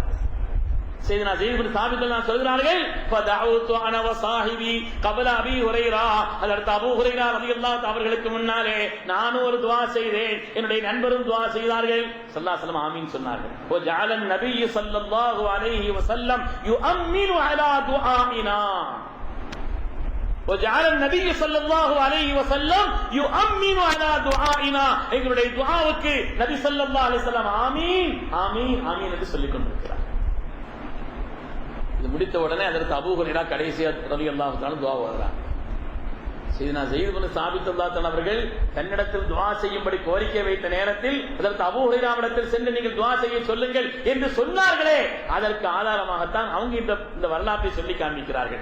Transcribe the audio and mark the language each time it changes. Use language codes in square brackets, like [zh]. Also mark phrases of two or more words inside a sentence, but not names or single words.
[ta] செய்தனா ஸெய்த் இப்னு சாபித் சொல்கிறார்கள், [ar] فدعوت أنا وصاحبي قبل أبي هريرة, [ta] ஹஜ்ரத் அபூ ஹுரைரா [ar] رضي الله تعالى [ta] அவர்களுக்கு முன்னாலே நானும் ஒரு துஆ செய்தேன், என்னுடைய நண்பரும் துஆ செய்தார்கள். [ar] صلى الله عليه وسلم [ta] ஆமீன் சொன்னார்கள். [ar] وجعل النبي صلى الله عليه وسلم يؤمن على دعائنا, وجعل النبي صلى الله عليه وسلم يؤمن على دعائنا, [ta] எங்களுடைய துஆவுக்கு நபி [ar] صلى الله عليه وسلم آمين آمين آمين [ta] என்று சொல்லிக் கொண்டிருக்கிறார். இது முடித்த உடனே அதற்கு அபூ ஹுரைரா கடைசியா [ar] رضي الله تعالى [ta] துஆ ஓதுறாங்க. சையதுனா ஸைத் இப்னு சாபித் [ar] رضي الله عنه [ta] அவர்கள் தன்னிடத்தில் துஆ செய்யும்படி கோரிக்கை வைத்த நேரத்தில் அதற்கு அபூ ஹுரைராவிடத்தில் சென்று நீங்கள் துஆ செய்ய சொல்லுங்கள் என்று சொன்னார்களே, அதற்கு ஆதாரமாகத்தான் அவங்க இந்த வரலாற்றை சொல்லி காண்பிக்கிறார்கள்.